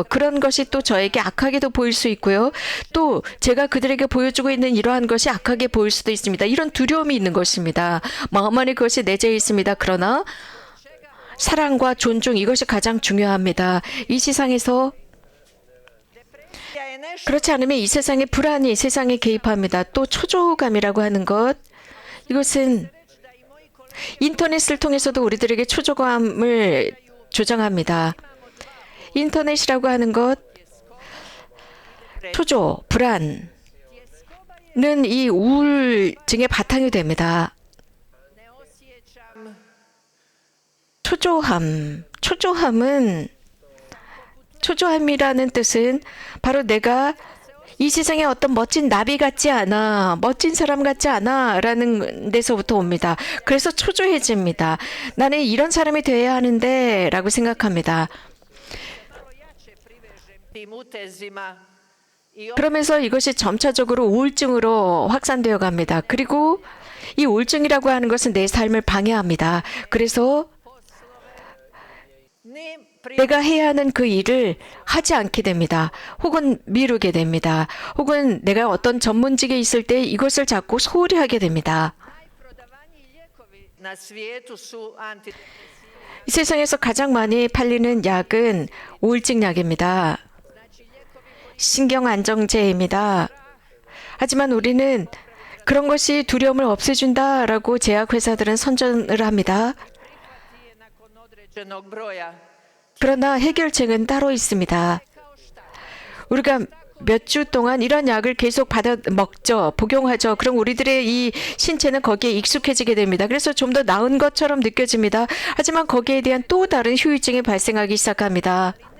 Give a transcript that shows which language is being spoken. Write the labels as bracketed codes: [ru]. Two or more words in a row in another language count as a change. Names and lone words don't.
[ko] 그런 것이 또 저에게 악하게도 보일 수 있고요. 또 제가 그들에게 보여주고 있는 이러한 것이 악하게 보일 수도 있습니다. 이런 두려움이 있는 것입니다. 마음 안에 그것이 내재해 있습니다. 그러나 사랑과 존중, 이것이 가장 중요합니다. 이 세상에서 [hr] je nešto [ko] 그렇지 않으면 이 세상의 불안이 세상에 개입합니다. 또 초조감이라고 하는 것, 이것은 인터넷을 통해서도 우리들에게 초조감을 조장합니다. 인터넷이라고 하는 것, 초조, 불안은 이 우울증의 바탕이 됩니다. [hr] ne osjećam [ko] 초조함이라는 뜻은 바로 내가 이 세상에 어떤 멋진 나비 같지 않아, 멋진 사람 같지 않아 라는 데서부터 옵니다. 그래서 초조해집니다. 나는 이런 사람이 되어야 하는데 라고 생각합니다. [hr] jače privežem tim utezima i [ko] 그러면서 이것이 점차적으로 우울증으로 확산되어 갑니다. 그리고 이 우울증이라고 하는 것은 내 삶을 방해합니다. 그래서 [hr] ni [ko] 내가 해야 하는 그 일을 하지 않게 됩니다. 혹은 미루게 됩니다. 혹은 내가 어떤 전문직에 있을 때 이것을 자꾸 소홀히 하게 됩니다. [hr] najprodavaniji lijekovi na svijetu su [ko] 이 세상에서 가장 많이 팔리는 약은 우울증 약입니다. 신경 안정제입니다. 하지만 우리는 그런 것이 두려움을 없애준다라고 제약회사들은 선전을 합니다. [hr] prihvati je nakon određenog broja. [ko] 그러나 해결책은 따로 있습니다. 우리가 몇 주 동안 이런 약을 계속 받아 먹죠. 복용하죠. 그럼 우리들의 이 신체는 거기에 익숙해지게 됩니다. 그래서 좀 더 나은 것처럼 느껴집니다. 하지만 거기에 대한 또 다른 후유증이 발생하기 시작합니다.